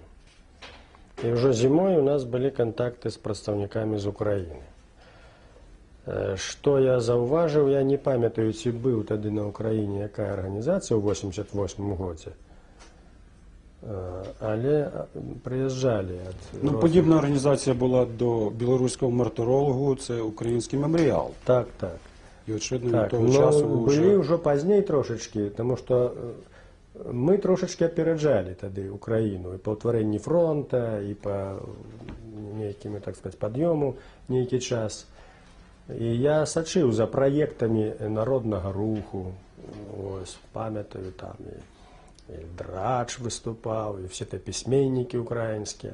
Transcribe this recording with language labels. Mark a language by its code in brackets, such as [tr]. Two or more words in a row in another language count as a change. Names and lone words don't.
[be] І ўжо зімой у нас былі кантакты з прадстаўнікамі з Украіны. Што я заўважыў, я не памятаю, ці быў тады на Украіне якая арганізацыя ў 88 годзе, але прыязджалі. [uk] Подібна організація була до білоруського мартирологу, це український меморіал. Так, так. І очевидно, від того часу ви вже... [be] Былі ўжо пазней трошачкі, тому што мы трошачки опереджали тады Украіну і па ўтварэнні фронта, і па нейкім, [ru] так сказать, [be] пад'ёму нейкі час. І я сачыў за праектамі народнага руху, ось, памятаю, там і Драч выступаў, і [uk] все те [be] пісьменнікі украінскія.